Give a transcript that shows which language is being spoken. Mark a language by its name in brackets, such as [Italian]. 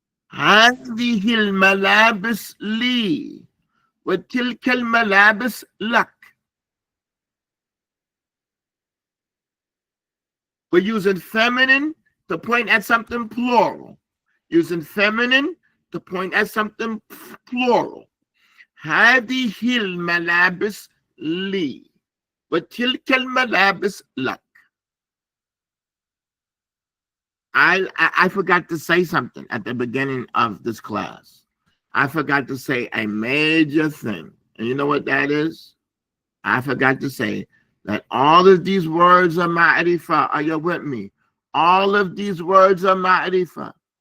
[Arabic] هذه الملابس لي وتلك الملابس لك. [English] We're using feminine to point at something plural. Using feminine to point at something plural. [Arabic] هذه الملابس لي وتلك الملابس لك. [English] I forgot to say something at the beginning of this class. I forgot to say a major thing. And you know what that is? I forgot to say that all of these words are ma'rifah. Are you with me? All of these words are ma'rifah.